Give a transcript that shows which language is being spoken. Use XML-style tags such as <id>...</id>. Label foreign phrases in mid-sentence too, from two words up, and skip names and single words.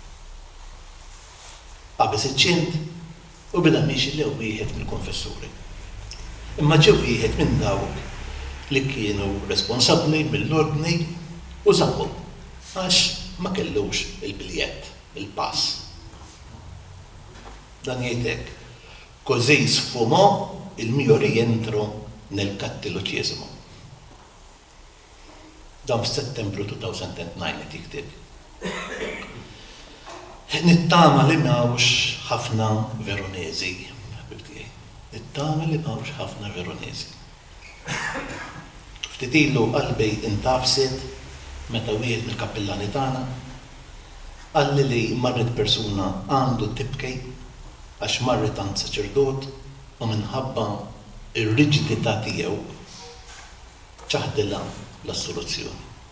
<mt>Qabeż iċ-ċint u bida miexi li wieħed mill-konfessuri. Imma ġew wieħed minn dawk li kienu responsabbli mill-ordni u żammu għax ma kellux il-biljett, il-pass. Dan jgħidlek,</mt> <it>così sfumò il mio rientro nel cattolicesimo.</it> <mt>Dan f'Settembru 2009 tiktib. Nittama li mawx ħafna Veronesi. Nittama li mawx ħafna Veronesi. Ftit ilu qalbej intafset meta wieħed mill-kappillani tagħna qalli li marret persuna għandu tibkej għax marret għand saċerdot u minħabba ir-riġidità tiegħu ċaħdilha l-assoluzzjoni.</mt>